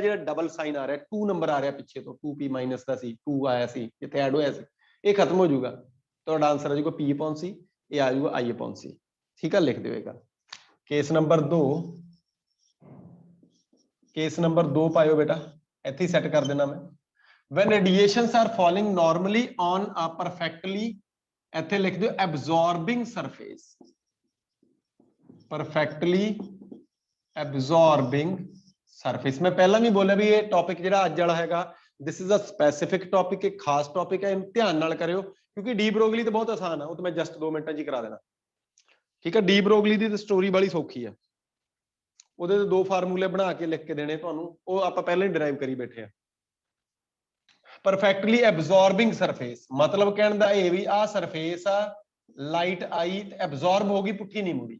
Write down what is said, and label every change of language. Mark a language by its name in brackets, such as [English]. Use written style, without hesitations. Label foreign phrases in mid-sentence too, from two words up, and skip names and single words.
[Punjabi] ਜਿਹੜਾ [English] double sign [Punjabi] ਆ ਰਿਹਾ, 2 ਨੰਬਰ ਆ ਰਿਹਾ ਪਿੱਛੇ ਤੋਂ, 2P ਮਾਈਨਸ ਦਾ ਸੀ, 2 ਆਇਆ ਸੀ, ਜਿੱਥੇ ਐਡ ਹੋਇਆ ਸੀ, ਇਹ ਖਤਮ ਹੋ ਜਾਊਗਾ। ਤੁਹਾਡਾ ਆਨਸਰ ਆ ਜਾਊਗਾ [English] P upon C, [Punjabi] ਇਹ ਆ ਜਾਊਗਾ [English] I upon C, [Punjabi] ਠੀਕ ਆ। ਲਿਖ ਦਿਓ ਇਹ ਗੱਲ। [English] case number [Punjabi] 2, [English] case number [Punjabi] 2 ਪਾਇਓ ਬੇਟਾ, ਇੱਥੇ ਹੀ ਸੈੱਟ ਕਰ ਦੇਣਾ ਮੈਂ। [English] when radiations are falling normally on a perfectly, [Punjabi] ਇੱਥੇ ਲਿਖ ਦਿਓ [English] absorbing surface, perfectly absorbing surface। [Punjabi] ਮੈਂ ਪਹਿਲਾਂ ਵੀ ਬੋਲਿਆ ਵੀ ਇਹ ਟੌਪਿਕ ਜਿਹੜਾ ਅੱਜ ਵਾਲਾ ਹੈਗਾ, [English] this is a specific topic, [Punjabi] ਇੱਕ ਖਾਸ ਟੌਪਿਕ ਹੈ, ਇਹਨੂੰ ਧਿਆਨ ਨਾਲ ਕਰਿਓ, ਕਿਉਂਕਿ ਡੀ ਬਰੋਗਲੀ ਤਾਂ ਬਹੁਤ ਆਸਾਨ ਆ, ਉਹ ਤਾਂ ਮੈਂ ਜਸਟ 2 ਮਿੰਟਾਂ 'ਚ ਹੀ ਕਰਾ ਦੇਣਾ, ਠੀਕ ਹੈ। ਡੀ ਬਰੋਗਲੀ ਦੀ ਤਾਂ ਸਟੋਰੀ ਵਾਲੀ ਸੌਖੀ ਆ, ਉਹਦੇ ਤੇ 2 ਫਾਰਮੂਲੇ ਬਣਾ ਕੇ ਲਿਖ ਕੇ ਦੇਣੇ ਤੁਹਾਨੂੰ, ਉਹ ਆਪਾਂ ਪਹਿਲਾਂ ਹੀ ਡਰਾਈਵ ਕਰੀ ਬੈਠੇ ਆ। [English] perfectly absorbing surface [Punjabi] ਮਤਲਬ ਕਹਿਣ ਦਾ ਇਹ ਵੀ ਆਹ ਸਰਫੇਸ ਆ, ਲਾਈਟ ਆਈ ਤੇ ਐਬਜ਼ੌਰਬ ਹੋ ਗਈ, ਪੁੱਠੀ ਨਹੀਂ ਮੁੜੀ।